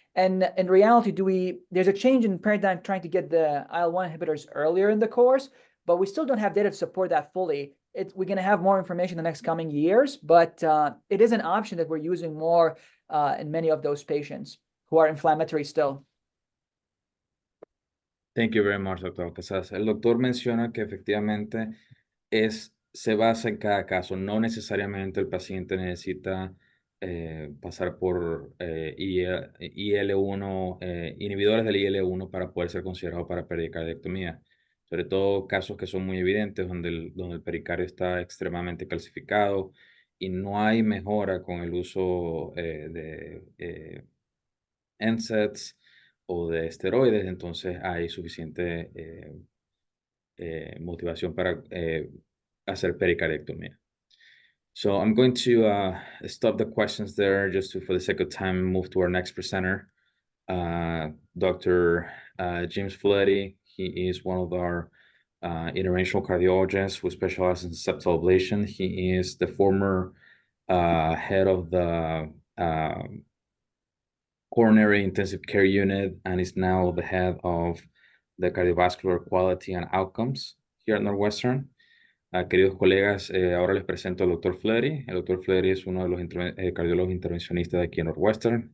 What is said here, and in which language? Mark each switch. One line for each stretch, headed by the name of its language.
English: And in reality, there's a change in paradigm trying to get the IL-1 inhibitors earlier in the course, but we still don't have data to support that fully. We're going to have more information in the next coming years, but it is an option that we're using more in many of those patients who are inflammatory still. Thank you very much, Dr. Alcazaz.
Spanish: El doctor menciona que efectivamente se basa en cada caso. No necesariamente el paciente necesita pasar por IL-1, inhibidores del IL-1 para poder ser considerado para pericardiectomía. Sobre todo casos que son muy evidentes, donde el pericardio está extremadamente calcificado y no hay mejora con el uso de NSAIDs o de esteroides, entonces hay suficiente motivación para hacer pericardiectomía.
English: So I'm going to stop the questions there just for the sake of time, move to our next presenter. Dr. James Floody. He is one of our interventional cardiologists who specializes in septal ablation. He is the former head of the coronary intensive care unit and is now the head of the cardiovascular quality and outcomes here at Northwestern.
Spanish: Queridos colegas, ahora les presento al Dr. Floody. El Dr. Floody es uno de los cardiólogos intervencionistas de aquí en Northwestern.